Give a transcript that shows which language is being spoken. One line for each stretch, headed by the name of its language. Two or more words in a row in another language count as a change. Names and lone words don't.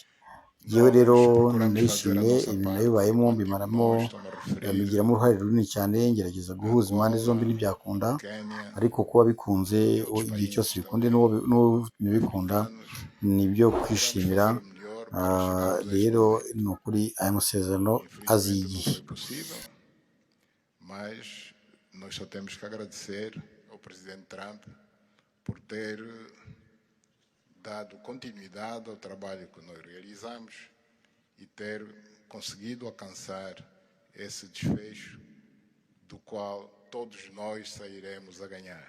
Kinyarwanda: Yewe rero nishimye ibintu nabibayemo, mbigiramo uruhare runini cyane, ngerageza guhuza impande zombi ntibyakunda, ariko kuba bikunze igihe cyose bikunde n'ubikunda ni ibyo kwishimira. Rero ni ukuri aya masezerano aziye igihe.
Portuguese: Mas nós só temos que agradecer ao presidente Trump por ter dado continuidade ao trabalho que nós realizamos e ter conseguido alcançar esse desfecho do qual todos nós sairemos a ganhar.